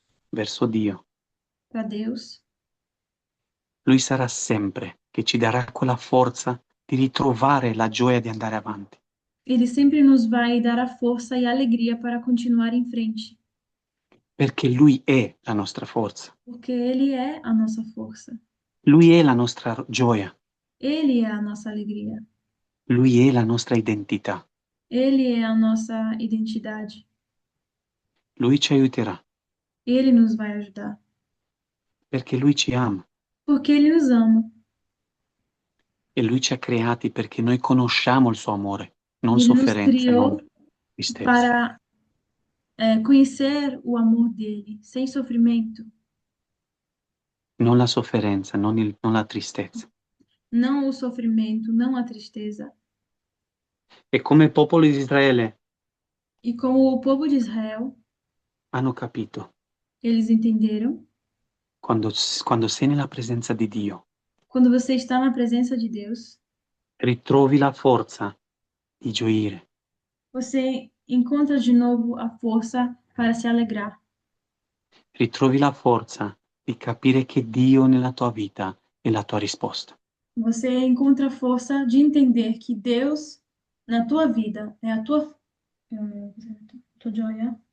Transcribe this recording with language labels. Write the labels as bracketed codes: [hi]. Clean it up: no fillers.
[it] verso Dio, [pt] para Deus, [it] Lui sarà sempre che ci darà quella forza di ritrovare la gioia di andare avanti. [pt] Ele sempre nos vai dar a força e a alegria para continuar em frente, [it] Perché Lui è la nostra forza. [pt] porque Ele é a nossa força. [it] Lui è la nostra gioia. [pt] Ele é a nossa alegria. [it] Lui è la nostra identità. [pt] Ele é a nossa identidade. [it] Lui ci aiuterà, [pt] Ele nos vai ajudar. [it] perché Lui ci ama [pt] Porque Ele nos ama. [it] e Lui ci ha creati perché noi conosciamo il suo amore, non [pt] Ele nos [it] sofferenza, non [pt] criou [it] tristezza. [pt] para conhecer o amor dele, sem sofrimento, [it] Non la sofferenza, non la tristezza. [pt] não o sofrimento, não a tristeza. [it] E come popolo di Israele [pt] E como o povo de Israel, [it] hanno capito, [pt] eles entenderam, [it] quando sei nella presenza di Dio, [pt] quando você está na presença de Deus, [it] ritrovi la forza di gioire, [pt] você encontra de novo a força para se alegrar. [it] ritrovi la forza di capire che Dio nella tua vita è la tua risposta. [pt] Você encontra a força de entender que Deus, na tua vida, é a tua joia.